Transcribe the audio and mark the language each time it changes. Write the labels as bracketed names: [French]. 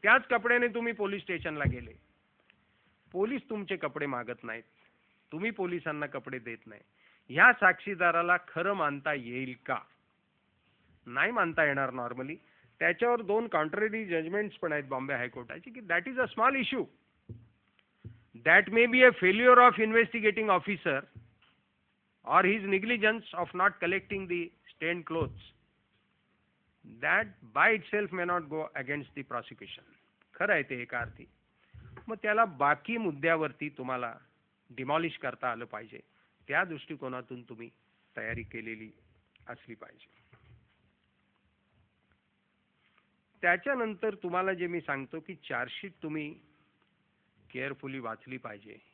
[Marathi] त्याच कपड्याने तुम्ही पोलीस स्टेशनला गेले. पोलीस तुमचे कपडे मागत नाहीत, तुम्ही पोलिसांना कपडे देत नाही. ह्या साक्षीदाराला खरं मानता येईल का? नाही मानता येणार नॉर्मली. त्याच्यावर 2 [English] contrary judgments [Marathi] पण आहेत बॉम्बे हायकोर्टाची की [English] That is a small issue. That may be a failure of investigating officer or his negligence of not collecting the stained clothes. That by itself may not go against the prosecution. [Marathi] खरं आहे ते एका अर्थी. मग त्याला बाकी मुद्द्यावरती तुम्हाला demolish करता आलं पाहिजे. त्या दृष्टिकोनातून तुम्ही तयारी केलेली असली पाहिजे. त्याच्यानंतर तुम्हाला जे मी सांगतो की चार्जशीट तुम्ही केअरफुली वाचली पाहिजे.